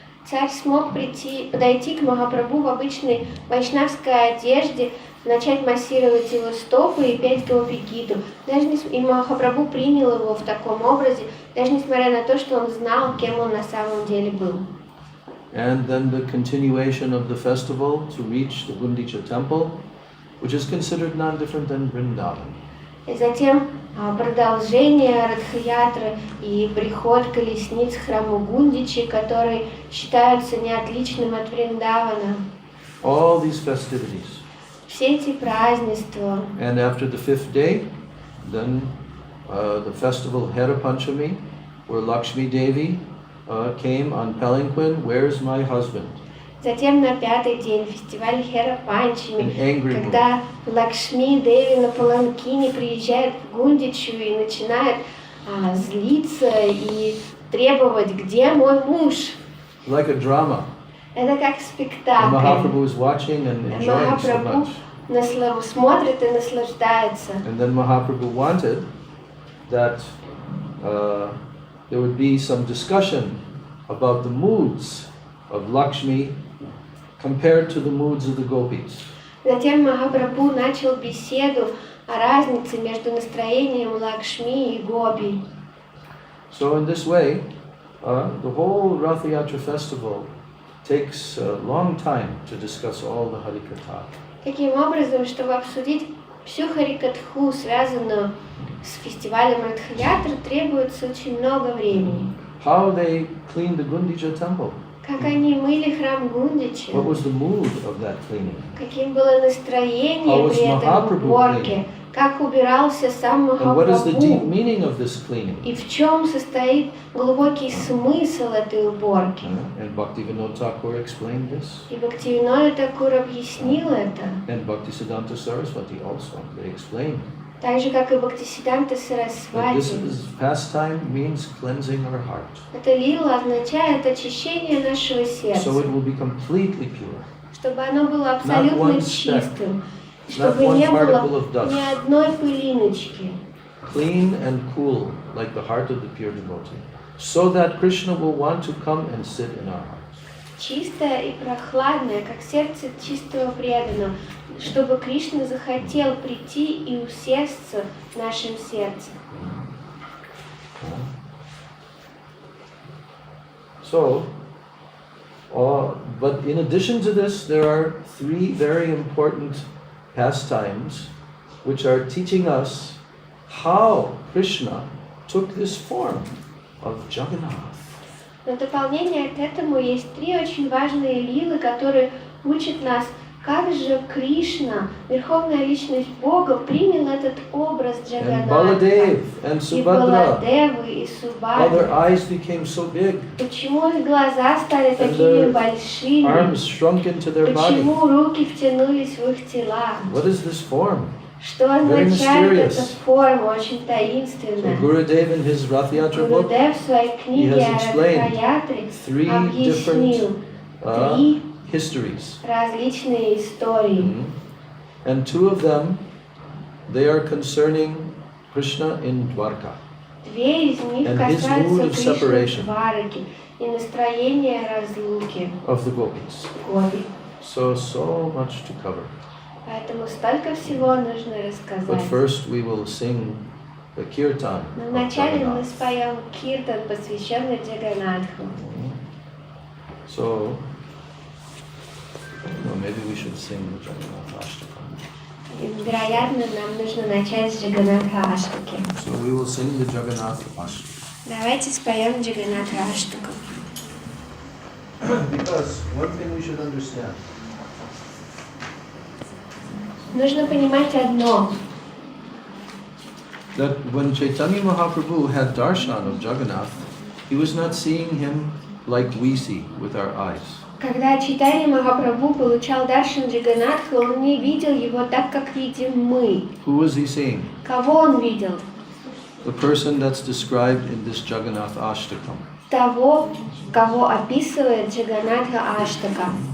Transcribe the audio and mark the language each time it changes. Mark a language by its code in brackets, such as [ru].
[ru] царь смог подойти к Махапрабху в обычной вайшнавской одежде, начать массировать его стопы и петь Гопи-гиту. И Махапрабху принял его в таком образе, даже несмотря на то, что он знал, кем он на самом деле был. [en] And then the continuation of the festival to reach the Gundicha temple, which is considered none different than Vrindavan. [ru] И затем продолжение Радхаятры и приход колесниц к храму Гундичи, которые считаются неотличным от Вриндавана. [en] All these festivities. [ru] Все эти празднества. [en] And after the 5th day, then the festival Hera Panchami, where Lakshmi Devi came on palanquin, where's my husband? [ru] Затем на 5-й день фестиваль Хера Панчами, [en] An angry [ru] когда Лакшми Деви на паланкине приезжает в Гундичу и начинает злиться и требовать, где мой муж. [en] Like a drama. [ru] Это как [en] And [ru] спектакль. [en] Mahaprabhu is watching and enjoying so [ru] Махапрабху [en] much. [ru] смотрит и наслаждается. [en] And then Mahaprabhu wanted that there would be some discussion about the moods of Lakshmi compared to the moods of the gopis. [ru] Затем Махапрабху начал беседу о разнице между настроением Лакшми и Гопи. [en] So in this way, the whole Rath Yatra festival takes a long time to discuss all the Harikatha. [ru] Таким образом, чтобы обсудить всю Харикатху, связанную с фестивалем Радхаятры, требуется очень много времени. [en] How they cleaned the Gundicha temple. [ru] Как они мыли храм Гундичи, [en] What was the mood of that cleaning? [ru] каким было настроение [en] How was [ru] при этой [en] Mahaprabhu [ru] уборке, [en] cleaning? [ru] как убирался сам [en] And what is the deep [ru] Махапрабху, [en] meaning of this cleaning? [ru] и в чем состоит глубокий смысл этой уборки. [en] And Bhaktivinoda Thakur explained this. [ru] И Бхактивинода Тхакур объяснил это, [en] And Bhaktisiddhanta Saraswati also, they explained [ru] так же, как и Бхактисиддханта [en] that this [ru] Сарасвати. [en] pastime means cleansing our heart. [ru] Эта лила означает очищение нашего [en] So [ru] сердца, [en] it will be completely pure. [ru] чтобы оно было [en] one [ru] абсолютно [en] speck, [ru] чистым, [en] not [ru] чтобы [en] one [ru] не [en] particle [ru] было [en] of dust. [ru] ни одной пылиночки. [en] Clean and cool like the heart of the pure devotee. So that Krishna will want to come and sit in our hearts. [ru] Чистое и прохладное, как сердце чистого преданного, чтобы Кришна захотел прийти и усесться в нашем сердце. [en] So, but in addition to this, there are 3 very important pastimes which are teaching us how Krishna took this form of Jagannath. [ru] Но в дополнение к этому есть 3 очень важные лилы, которые учат нас, Как же Кришна, Верховная Личность Бога, принял этот образ [en] And [ru] Джаганатха? [en] Baladev and [ru] И [en] Subhadra. [ru] Баладевы, и [en] All their [ru] Субхадра. [en] eyes became so big. [ru] Почему их глаза стали [en] And [ru] такими [en] their [ru] большими? [en] arms shrunk into their body. [ru] Почему руки втянулись в их тела? [en] What is this form? [ru] Что означает [en] mysterious. [ru] эта форма, очень [en] So [ru] таинственная? [en] Gurudev in his Rath Yatra book, [ru] Гурудев в своей книге [en] has [ru] о [en] explained [ru] Радхаятре [en] 3 [ru] объяснил [en] different [ru] 3 [en] histories. [ru] различные истории. [en] And 2 of them, they are concerning Krishna in Dwarka. [ru] 2 из них [en] And his mood [ru] касаются [en] of [ru] Кришны [en] separation. [ru] Двараки и настроения разлуки [en] Of the gopis. [ru] Гоби. [en] So much to cover. [ru] Поэтому столько всего нужно [en] But [ru] рассказать. [en] first we will sing the kirtan. [ru] Но [en] of [ru] вначале мы [en] Jagannath. [ru] споем киртан, посвященный Джаганатху. [en] So, well, maybe we should sing the Jagannath Ashtakam. [ru] И, вероятно, нам нужно начать с Джаганатха Аштаки. [en] So we will sing the Jagannath Ashtakam. [ru] Давайте споем Джаганатха Аштаку. [en] Because one thing we should understand. [ru] Нужно понимать одно. [en] That when Chaitanya Mahaprabhu had darshan of Jagannath, he was not seeing him like we see with our eyes. [ru] Когда Чайтанья Махапрабху получал даршан Джаганатха, он не видел его так, как видим мы. [en] Who was he seeing? [ru] Кого он видел? [en] The person that's described in this Jagannath Ashtakam. [ru] Того, кого описывает Джаганатха Аштака.